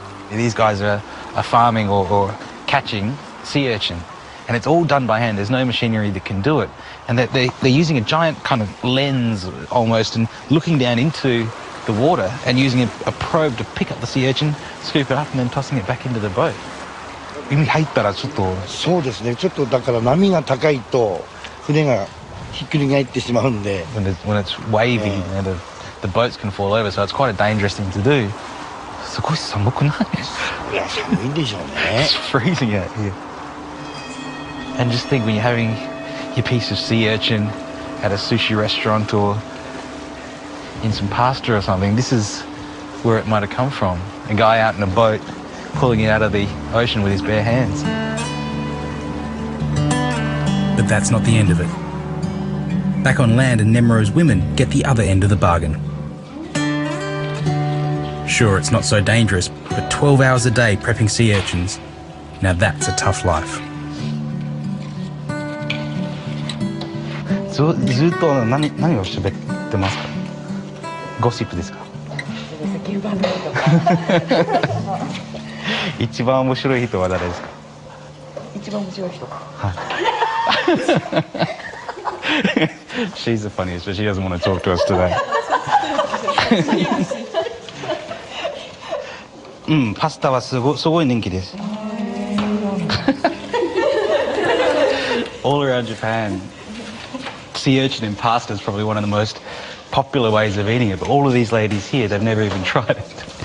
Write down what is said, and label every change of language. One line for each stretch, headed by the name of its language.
English: These guys are farming or catching sea urchin, and it's all done by hand. There's no machinery that can do it. And they're using a giant kind of lens almost and looking down into the water and using a probe to pick up the sea urchin, scoop it up and then tossing it back into the boat.
Japanese: 海入ったらちょっとそうですね。ちょっとだから波が高いと船がひっくり返ってしまうんで。
English: When it's wavy, you know, the boats can fall over, so it's quite a dangerous thing to do.
Japanese: すごい寒くない？いや寒いんでしょうね。
English: It's freezing out here. And just think when you're having your piece of sea urchin at a sushi restaurant or in some pasta or something, this is where it might have come from. A guy out in a boat pulling it out of the ocean with his bare hands. But that's not the end of it. Back on land, and Nemuro's women get the other end of the bargain. Sure, it's not so dangerous, but 12 hours a day prepping sea urchins, now that's a tough life.
Japanese: ずっと何を喋ってますか？ゴシップですか？一番面白い人は誰ですか？一番面白い人。はい。
English: She's the funniest, but she doesn't want to talk to us today.
Japanese: Pasta wa sugoi ninki desu.
English: All around Japan, sea urchin in pasta is probably one of the most popular ways of eating it, but all of these ladies here, they've never even tried it.